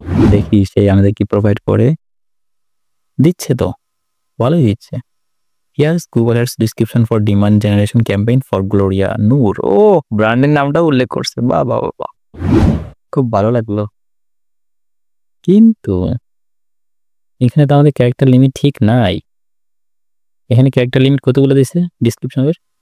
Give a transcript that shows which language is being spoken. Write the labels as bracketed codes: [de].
[bn] দেখি সেই আমাদের কি প্রোভাইড করে, দিচ্ছে তো, ভালোই দিচ্ছে। [en] Here's Google Ads description for demand generation campaign for Gloria Noor. [bn] ও ব্র্যান্ডের নামটাও উল্লেখ করছে, বাহ বাহ বাহ, খুব ভালো লাগলো। কিন্তু এখানে তো আমাদের ক্যারেক্টার লিমিট ঠিক নাই। এখানে ক্যারেক্টার লিমিট কতগুলো দিছে ডিসক্রিপশনের?